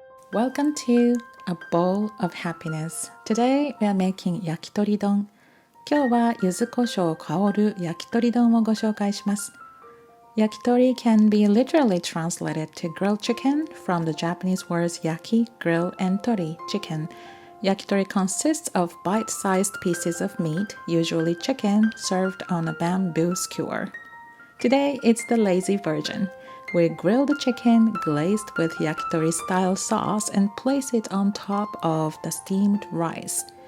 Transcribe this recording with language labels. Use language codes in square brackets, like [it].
[en] Welcome to a bowl of happiness. Today we are making 焼き鳥丼。 [ja] 今日は柚子胡椒香る焼き鳥丼をご紹介します。 [en] Yakitori can be literally translated to grilled chicken from the Japanese words yaki, grill, and tori, chicken. Yakitori consists of bite-sized pieces of meat, usually chicken, served on a bamboo skewer. Today it's the lazy version. We grill the chicken glazed with yakitori-style sauce and place it on top of the steamed rice.